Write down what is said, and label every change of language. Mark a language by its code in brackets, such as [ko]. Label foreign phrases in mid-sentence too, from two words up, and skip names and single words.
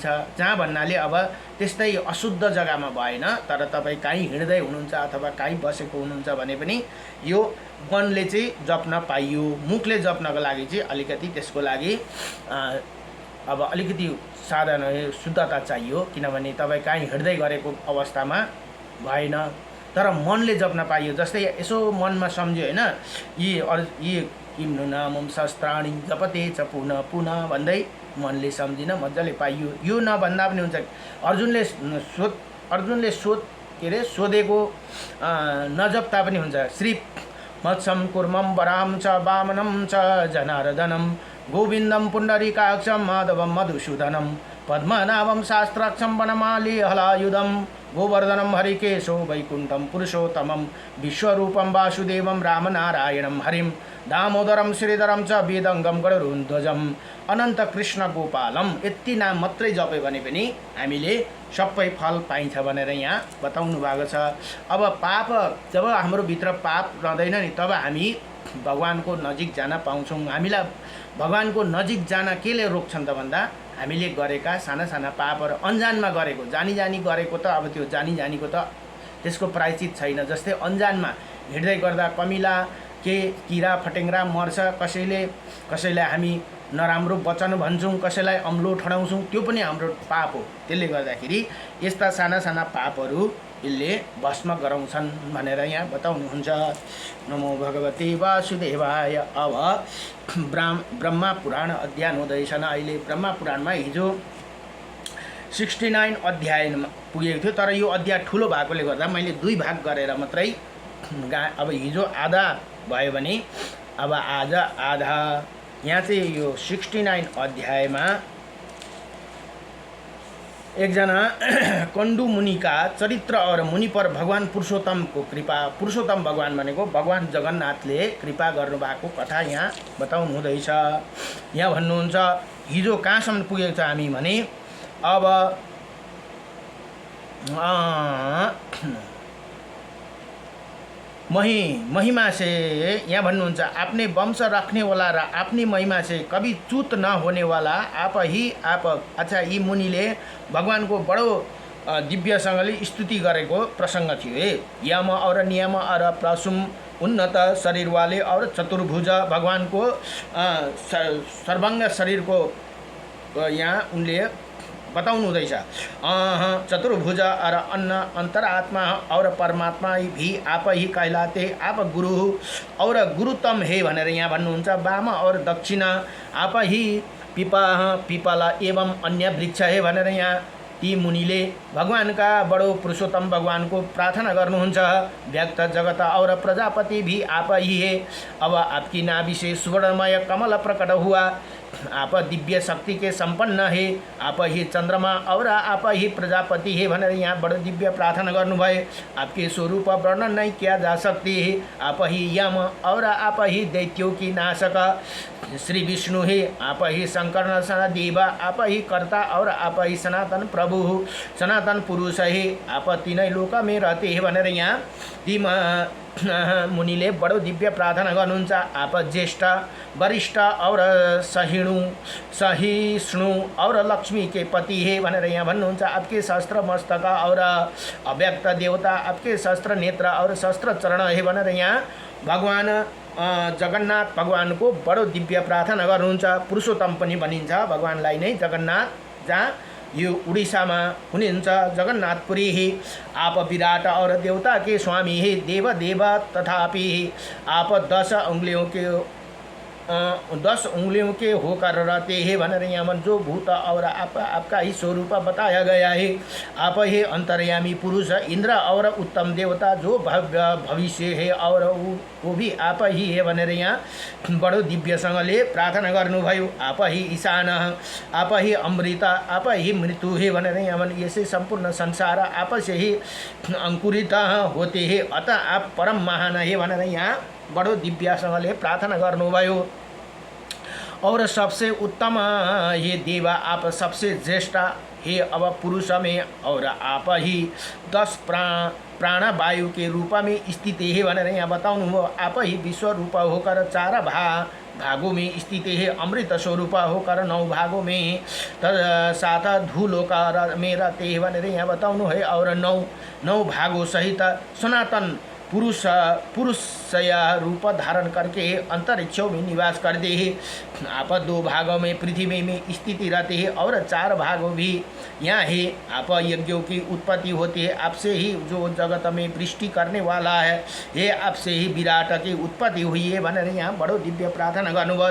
[ne] जहाँ भन्नाले अब त्यस्तै अशुद्ध जग्गामा भएन, तर तपाईँ कहीँ हिँड्दै हुनुहुन्छ अथवा कहीँ बसेको हुनुहुन्छ भने पनि यो मनले चाहिँ जप्न पाइयो। मुखले जप्नको लागि चाहिँ अलिकति त्यसको लागि अब अलिकति साधन शुद्धता चाहियो, किनभने तपाईँ कहीँ हिँड्दै गरेको अवस्थामा भएन, तर मनले जप्न पाइयो। जस्तै यसो मनमा सम्झ्यो होइन, [sa] यी किम्नु नामम शस्त्राणी जपते च पुनः पुनः [ne] भन्दै मनले सम्झिन मजाले पाइयो। यो नभन्दा पनि हुन्छ। अर्जुनले सोधेको नजप्ता पनि हुन्छ। [sa] श्री मत्सम कुर्मम वराम च वामनम च जनार्दनम गोविन्दम पुण्डरीकाक्षम माधवम मधुसूदनम पद्मनाभम शास्त्राक्षम वनमाली हलायुधम गोवर्धनम हरिकेशो वैकुंठम पुरुषोत्तमम विश्वरूपम वासुदेवम रामनारायणम हरिम दामोदरम श्रीधरम च वेदङ्गम गरुडध्वजम अनन्त कृष्ण गोपालम। [ne] यति नाम मात्रै जप्यो भने पनि हामीले सबै फल पाइन्छ भनेर यहाँ बताउनु भएको छ। अब पाप जब हाम्रो भित्र पाप रहँदैन नि, तब हामी भगवानको नजिक जान पाउँछौँ। हामीलाई भगवानको नजिक जान केले रोक्छन् त भन्दा हामीले गरेका साना साना पापहरू अन्जानमा गरेको, जानी गरेको त अब त्यो जानीको त त्यसको प्रायश्चित छैन। जस्तै अन्जानमा हिँड्दै गर्दा कमिला के किरा फटेङ्ग्रा मर्छ, कसैलाई हामी नराम्रो वचन भन्छौँ, कसैलाई अम्लो ठडाउँछौँ, त्यो पनि हाम्रो पाप हो। त्यसले गर्दाखेरि यस्ता साना साना पापहरू यसले भस्म गराउँछन् भनेर यहाँ बताउनुहुन्छ। [sa] नमो भगवते वासुदेवाय। [ne] अब ब्रह्मा पुराण अध्ययन हुँदैछन्। अहिले ब्रह्मा पुराणमा हिजो 69 अध्यायमा पुगेको थियो, तर यो अध्याय ठुलो भएकोले गर्दा मैले 2 भाग गरेर मात्रै अब हिजो आधा भयो भने अब आज आधा। यहाँ चाहिँ यो 69 अध्यायमा एकजना कण्डु मुनिका चरित्र [hi] और मुनि पर [ne] भगवान पुरुषोत्तमको कृपा, पुरुषोत्तम भगवान भनेको भगवान जगन्नाथले कृपा गर्नुभएको कथा यहाँ बताउनु हुँदैछ। यहाँ भन्नुहुन्छ हिजो कहाँसम्म पुगेको छ हामी भने अब [hi] महिमा से [ne] यहाँ भन्नुहुन्छ [hi] आपने वंश रखने वाला र अपनी महिमा से कभी च्युत न होने वाला आप। अच्छा, [ne] यी मुनिले भगवानको बडो दिव्यसँगले स्तुति गरेको प्रसङ्ग थियो है। [hi] यम और नियम और प्रसुम उन्नत शरीर वाले और चतुर्भुज [ne] भगवानको सर्वाङ्ग शरीरको यहाँ उनले बताउनु हुँदैछ। [hi] चतुर्भुज और अन्न अंतरात्मा और परमात्मा भी आप ही कहलाते, आप गुरु और गुरुतम हे [ne] भनेर यहाँ भन्नुहुन्छ। [hi] वाम और दक्षिण आप ही पिपला एवं अन्य वृक्ष हे [ne] भनेर यहाँ ती मुनिले भगवानका बडो पुरुषोत्तम भगवानको प्रार्थना गर्नुहुन्छ। [hi] व्यक्त जगत और प्रजापति भी आप ही है। अब आपकी नाभि से सुवर्णमय कमल प्रकट हुआ, आप दिव्य शक्ति के संपन्न है। आप ही चंद्रमा और आप ही प्रजापति है [ne] भनेर यहाँ बडो दिव्य प्रार्थना गर्नुभयो। [hi] आपके स्वरूप वर्णन नहीं किया जा सकती है। आप ही यम और आप ही दैत्यों की नाशक श्री विष्णु है। आप ही शंकर देव, आप ही कर्ता और आप ही सनातन प्रभु सनातन पुरुष है। आप तीनै लोक में रहते हैं [ne] भनेर यहाँ ती मुनिले बडो दिव्य प्रार्थना गर्नुहुन्छ। [hi] आप ज्येष्ठ वरिष्ठ और सहिष्णु और लक्ष्मी के पति है [ne] भनेर यहाँ भन्नुहुन्छ। [hi] आपके सहस्त्र मस्तक और अव्यक्त देवता, आपके सहस्त्र नेत्र और सहस्त्र चरण है [ne] भनेर यहाँ भगवान जगन्नाथ भगवानको बडो दिव्य प्रार्थना गर्नुहुन्छ। पुरुषोत्तम पनि भनिन्छ भगवानलाई नै जगन्नाथ, जहाँ यो उड़ीसामा हुनुहुन्छ जगन्नाथपुरी ही। [hi] आप विराट और देवता के स्वामी ही, देव तथापि आप 10 उंगलियों के 10 उंगलियों के होकर रहते हैं [ne] भनेर यहाँ [hi] जो भूत और आपका ही स्वरूप बताया गया है। आप ही अंतर्यामी पुरुष इंद्र और उत्तम देवता जो भविष्य है और वो भी आप ही है [ne] भनेर यहाँ बडो दिव्यसँगले प्रार्थना गर्नुभयो। [hi] आप ही ईशान, आप ही अमृत, आप ही मृत्यु है [ne] भनेर यहाँ यसै [hi] सम्पूर्ण संसार आप से ही अंकुरित होते हैं, अतः आप परम महान है [ne] भनेर यहाँ बडो दिव्यसँगले प्रार्थना गर्नुभयो। [hi] और सबसे उत्तम ये देवा, आप सबसे ज्येष्ठ हे अब पुरुष में, और आप ही 10 प्राणवायु के रूप में स्थित है [ne] भनेर यहाँ बताउनु हो। [hi] आप ही विश्व रूप होकर 4 भागों में स्थित है, अमृत स्वरूप होकर 9 भागों में साथ धूलोकार में रहते हैं [ne] भनेर यहाँ बताउनु [hi] है। और 9 भागों सहित सनातन पुरुषय रूप धारण करके अंतरिक्षों में निवास करते हैं। आप 2 भागों में पृथ्वी में स्थित रहते हैं और 4 भागों भी यहाँ है। आप यज्ञों की उत्पत्ति होती है, आपसे ही जो जगत में वृष्टि करने वाला है, ये आपसे ही विराट की उत्पत्ति हुई है [ne] भनेर यहाँ बडो दिव्य प्रार्थना गर्नुभयो।